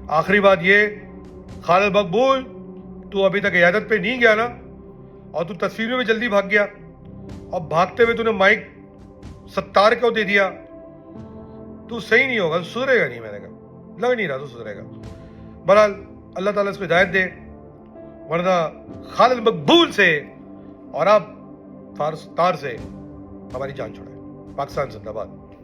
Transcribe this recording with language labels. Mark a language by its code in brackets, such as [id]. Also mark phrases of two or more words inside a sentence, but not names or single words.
[ur] آخری بات یہ، خالد مقبول تو ابھی تک قیادت پہ نہیں گیا نا، اور تو تصویر میں بھی جلدی بھاگ گیا اور بھاگتے ہوئے تو نے مائک ستار کو دے دیا، تو صحیح نہیں ہوگا، سدھرے گا نہیں. میں نے کہا لگ نہیں رہا تو سدھرے گا. بہرحال اللہ تعالیٰ اس کو ہدایت دے، ورنہ خالد مقبول سے اور اب تار سے ہماری جان چھڑائے. پاکستان زندہ باد.